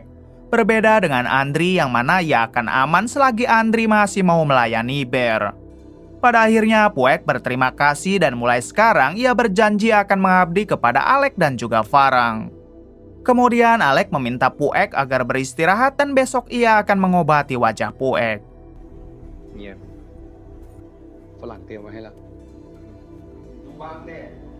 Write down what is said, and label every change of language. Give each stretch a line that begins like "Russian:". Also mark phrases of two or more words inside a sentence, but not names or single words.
Indonesian: Berbeda dengan Andri yang mana ia akan aman selagi Andri masih mau melayani Bear. Pada akhirnya Puek berterima kasih dan mulai sekarang ia berjanji akan mengabdi kepada Alec dan juga Farang. Kemudian Alec meminta Puek agar beristirahat dan besok ia akan mengobati wajah Puek.
Thai: เงียบฝรั่งเตรียมไว้ให้แล้ว ดูบ้างเนี่ย